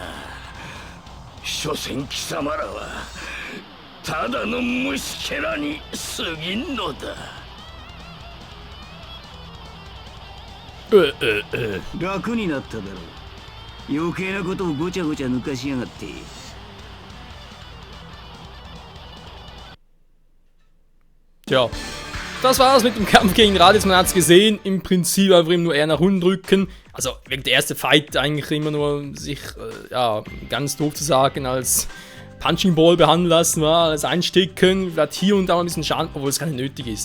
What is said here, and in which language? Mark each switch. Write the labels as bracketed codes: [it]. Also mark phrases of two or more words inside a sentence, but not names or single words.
[ja] 所詮貴様らはただの虫けらに過ぎんのだ。楽になっただろう。余計なことをごちゃごちゃ抜かしやがって。 [de] Tja, das war's mit dem Kampf gegen Raditz. Man hat's gesehen, im Prinzip einfach ihm nur eher nach unten drücken. Also, wegen der erste Fight eigentlich immer nur sich, ja, ganz doof zu sagen, als [en] Punching Ball [de] behandeln lassen, war, als Einstecken, vielleicht hier und da mal ein bisschen Schaden, obwohl es gar nicht nötig ist.